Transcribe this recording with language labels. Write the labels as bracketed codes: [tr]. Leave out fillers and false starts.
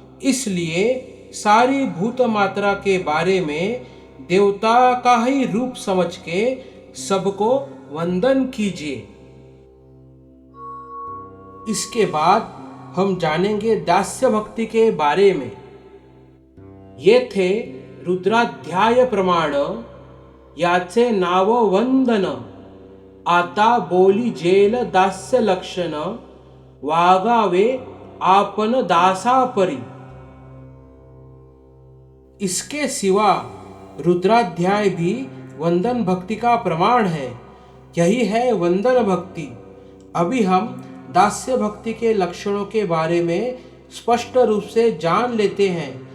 [hi] इसलिए सारी भूत मात्रा के बारे में देवता का ही रूप समझ के सबको वंदन कीजिए। इसके बाद हम जानेंगे दास्य भक्ति के बारे में। [mr] ये थे रुद्राध्याय प्रमाण, याचे नाव वंदन। आता बोली जेल दास्य लक्षण, वागावे आपन दासापरी। [hi] इसके सिवा रुद्राध्याय भी वंदन भक्ति का प्रमाण है। यही है वंदन भक्ति। अभी हम दास्य भक्ति के लक्षणों के बारे में स्पष्ट रूप से जान लेते हैं।